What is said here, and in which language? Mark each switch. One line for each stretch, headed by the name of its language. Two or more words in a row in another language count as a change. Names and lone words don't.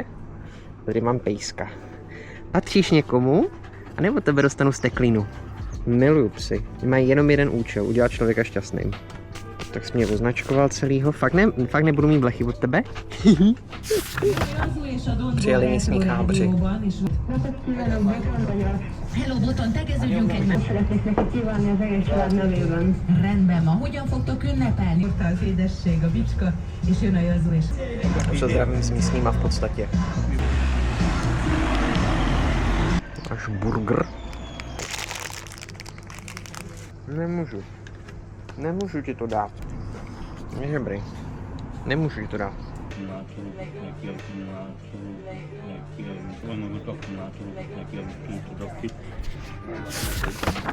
Czech: Tady mám pejska. Patříš někomu? A nebo tebe dostanu steklínu? Miluju psy. Mají jenom jeden účel, udělat člověka šťastným. Tak jsi mě označkoval celýho. Fakt nebudu mít blechy od tebe? Přijeli místní chábři.
Hungarian: Hello, Boton, tegeződjünk egymást. Szeretnék neki kívánni az egész család nevében. Rendben van, hogyan fogtok ünnepelni? Az édesség, a bicska, és jön a Jazú, és...
Czech: Už se zdravím s místníma v podstatě. náš burger. Nemůžu ti to dát. Je dobrý. Nemůžu ti to dát. Akumulátoru, nějaký akumulátoru, nějaký akumulátoru, nějaký dodávky.